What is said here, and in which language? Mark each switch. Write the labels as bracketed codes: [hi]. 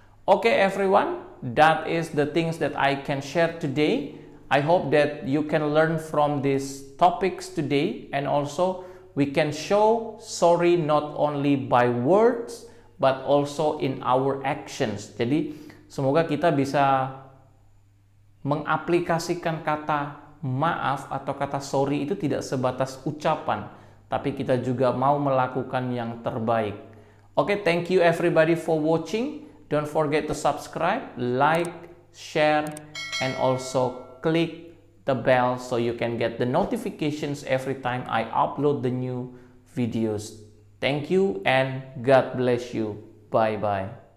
[en] Okay, everyone, that is the things that I can share today. I hope that you can learn from these topics today, and also we can show sorry not only by words but also in our actions. [id] Jadi semoga kita bisa mengaplikasikan kata maaf atau kata sorry itu tidak sebatas ucapan, tapi kita juga mau melakukan yang terbaik. [en] Okay, thank you everybody for watching. Don't forget to subscribe, like, share, and also click the bell so you can get the notifications every time I upload the new videos. Thank you and God bless you. Bye-bye.